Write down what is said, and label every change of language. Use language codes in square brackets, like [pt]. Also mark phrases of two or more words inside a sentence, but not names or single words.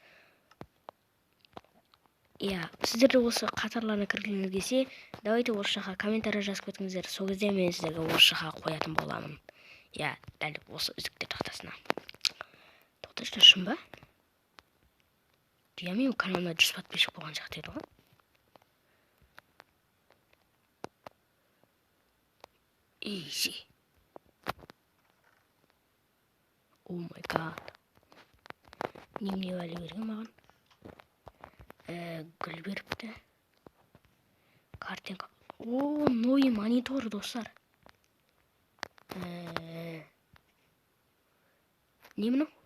[kk] Сіздер осы қатарларына кіргіңіз келсе, давайте осы жаққа комментар жазып кетіңіздер. Сол кезде мен сіздерге осы жаққа қоятын боламын. Дәл осы үздіктер тақтасына. Тоқташы, шын ба? Менің каналымда 100 подписчик болған жақты еді ғой. [en] Easy. Oh my god. [kk] Немене вәлі берген маған? Гүл беріпті. Картинка. [ru] Новый монитор, [kk] достар. Не мынау?